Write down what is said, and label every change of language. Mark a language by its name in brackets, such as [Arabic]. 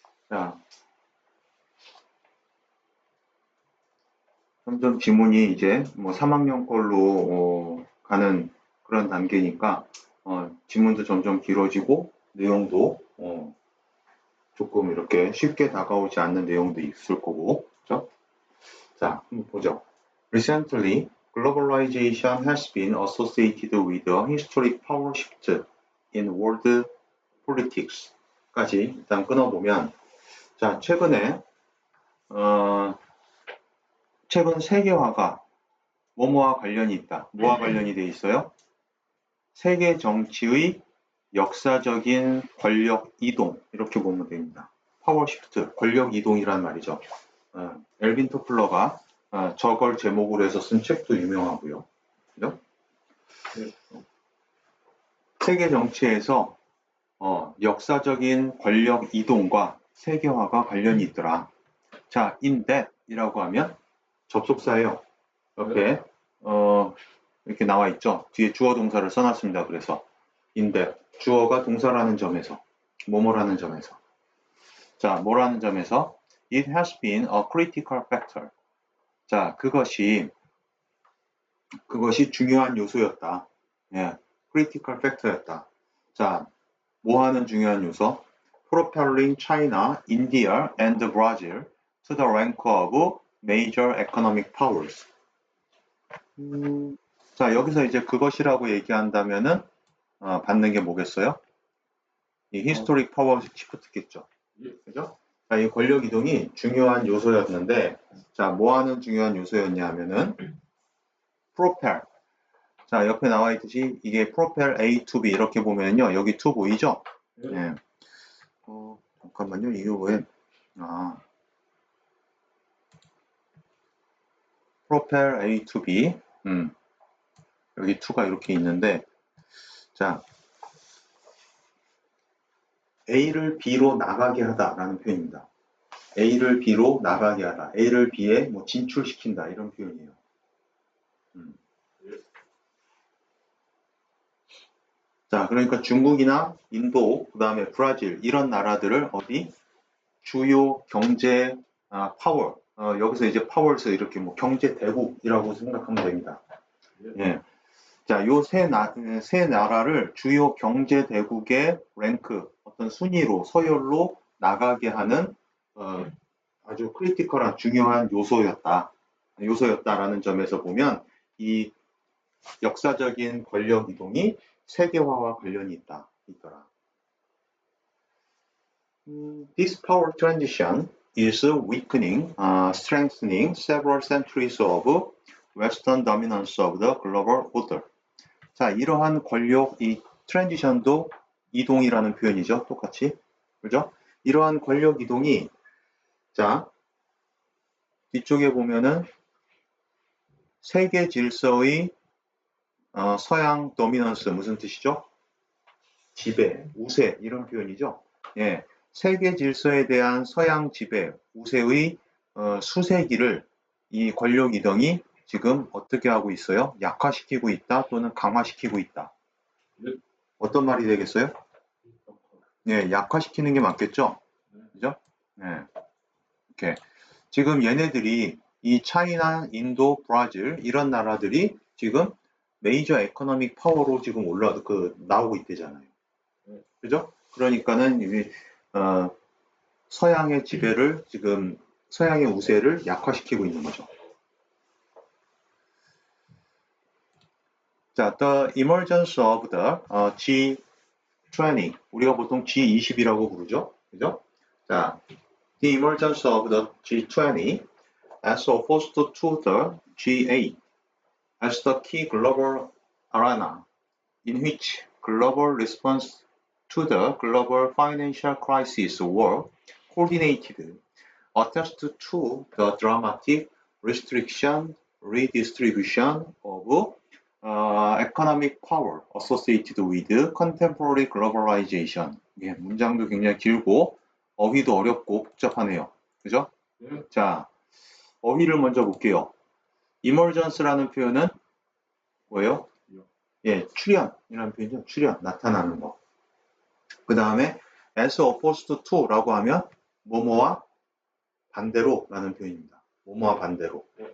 [Korean] 자, 점점 지문이 이제 뭐 3학년 걸로 가는 그런 단계니까 지문도 점점 길어지고 내용도 조금 이렇게 쉽게 다가오지 않는 내용도 있을 거고, 그렇죠? 자, 한번 보죠. [English] Recently, globalization has been associated with a historic power shift in world politics. [Korean] 까지 일단 끊어보면, 자, 최근 세계화가 뭐뭐와 관련이 있다. 뭐와 관련이 돼 있어요? 세계 정치의 역사적인 권력 이동, 이렇게 보면 됩니다. 파워 시프트, 권력 이동이란 말이죠. 엘빈 토플러가 저걸 제목으로 해서 쓴 책도 유명하고요. 그죠? 세계 정치에서 역사적인 권력 이동과 세계화가 관련이 있더라. 자, in that 이라고 하면 접속사예요. 옆에 이렇게 나와 있죠. 뒤에 주어 동사를 써놨습니다. 그래서 in that 주어가 동사라는 점에서 뭐뭐라는 점에서 자, 뭐라는 점에서 [English] it has been a critical factor. [Korean] 자, 그것이 중요한 요소였다. 예, critical factor였다. 자, 뭐 하는 중요한 요소? [English] propelling China, India, and Brazil to the rank of major economic powers. [Korean] 자, 여기서 이제 그것이라고 얘기한다면은 받는 게 뭐겠어요? 이 [English] historic power shift [Korean] 겠죠. 그죠? 자, 이 권력 이동이 중요한 요소였는데, 자, 뭐 하는 중요한 요소였냐 하면은 propel. 자, 옆에 나와 있듯이 이게 [English] propel A to B [Korean] 이렇게 보면요. 여기 to 보이죠? 네. 잠깐만요. 이게 왜 [English] propel A to B. [Korean] 여기 to가 이렇게 있는데, 자, A를 B로 나가게 하다라는 표현입니다. A를 B로 나가게 하다. A를 B에 뭐 진출시킨다 이런 표현이에요. 자, 그러니까 중국이나 인도, 그 다음에 브라질 이런 나라들을 어디 주요 경제 파워 여기서 이제 파워에서 이렇게 뭐 경제 대국이라고 생각하면 됩니다. 예. 자, 요 세 나라를 주요 경제 대국의 랭크 어떤 순위로 서열로 나가게 하는 아주 크리티컬한 중요한 요소였다라는 점에서 보면 이 역사적인 권력 이동이 세계화와 관련이 있더라. [English] This power transition is weakening, strengthening several centuries of Western dominance of the global order. [Korean] 자, 이러한 권력, 이 트랜지션도 이동이라는 표현이죠. 똑같이. 그죠? 이러한 권력 이동이, 자, 뒤쪽에 보면은 세계 질서의 서양 도미넌스 무슨 뜻이죠? 지배, 우세 이런 표현이죠. 예, 세계 질서에 대한 서양 지배, 우세의 수세기를 이 권력 이동이 지금 어떻게 하고 있어요? 약화시키고 있다 또는 강화시키고 있다. 어떤 말이 되겠어요? 예, 약화시키는 게 맞겠죠? 그죠? 예. 이렇게 지금 얘네들이 이 차이나, 인도, 브라질 이런 나라들이 지금 메이저 에코노믹 파워로 지금 나오고 있대잖아요. 그죠? 그러니까는 서양의 지배를 지금 서양의 우세를 약화시키고 있는 거죠. 자, [English] the emergence of the G20 [Korean] 우리가 보통 G20이라고 부르죠. 그죠? [English] 자, the emergence of the G20 as opposed to the G8 as the key global arena in which global response to the global financial crisis were coordinated, attached to the dramatic restriction, redistribution of economic power associated with contemporary globalization. [Korean] 예, 문장도 굉장히 길고 어휘도 어렵고 복잡하네요. 그죠? 자, 어휘를 먼저 볼게요. emergence라는 표현은 뭐예요? 예, 출현이라는 표현이죠. 출현, 나타나는 거. 그 다음에 [English] as opposed to [Korean] 라고 하면 뭐뭐와 반대로라는 표현입니다. 뭐뭐와 반대로.